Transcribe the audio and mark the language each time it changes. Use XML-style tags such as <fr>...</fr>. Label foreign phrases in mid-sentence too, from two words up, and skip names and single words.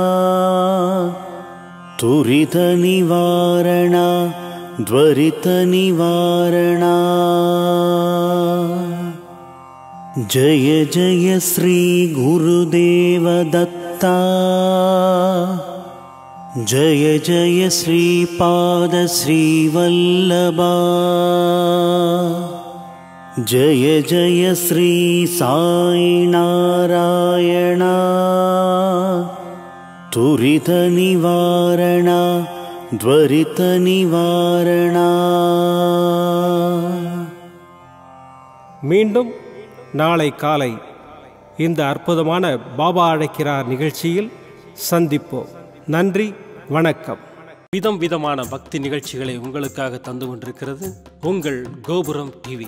<sa>त्वरितनिवारणा द्वरितनिवारणा जय जय श्री गुरुदेव दत्ता जय जय श्रीपाद श्रीवल्लभा जय जय श्री साई नारायण तुरित निवारण त्वरित निवारण</sa> <ta>மீண்டும் நாளை காலை இந்த அற்புதமான பாபா அழைக்கிறார் நிகழ்ச்சியில் சந்திப்போம். நன்றி, வணக்கம். விதம் விதமான பக்தி நிகழ்ச்சிகளை உங்களுக்காக தந்து கொண்டிருக்கிறது உங்கள் கோபுரம் டிவி.</ta>